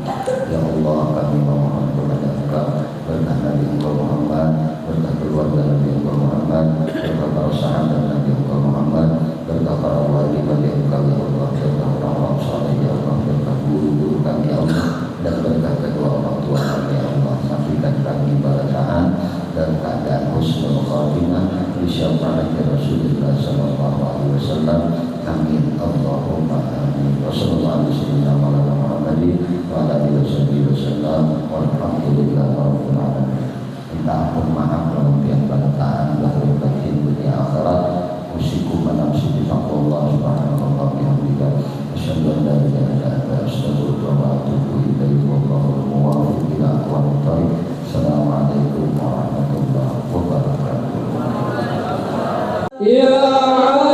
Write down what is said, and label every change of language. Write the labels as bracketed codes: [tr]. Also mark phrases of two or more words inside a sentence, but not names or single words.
[id] Ya Allah, kami memohon kepada Engkau, berkah Nabi Engkau Muhammad, berkah keluarga Nabi Engkau Muhammad, berkah para sahabat Nabi Engkau Muhammad, berkah para wali Nabi Engkau ya Allah, berkah orang-orang saleh ya Allah, berkah guru-guru kami ya Allah, dan berkah kedua orang tua kami ya Allah. Sampaikan kami barakaan dan keadaan [ar] حسن الخاتمة [id] di syafaat Rasulullah [ar] صلى الله عليه وسلم. [id] Amin. [ar] اللهم آمين. والسلام عليكم ورحمة الله وبركاته. والحمد لله رب العالمين. [id] Minta ampun maaf kalau yang balataan lahir batin dunia akhirat. [ar] أوصيكم ونفسي بسم الله سبحانه وتعالى. أشهد أن لا إله إلا أنت أستغفرك وأتوب إليك. والله الموفق إلى أقوم الطريق. السلام عليكم ورحمة الله وبركاته. Ya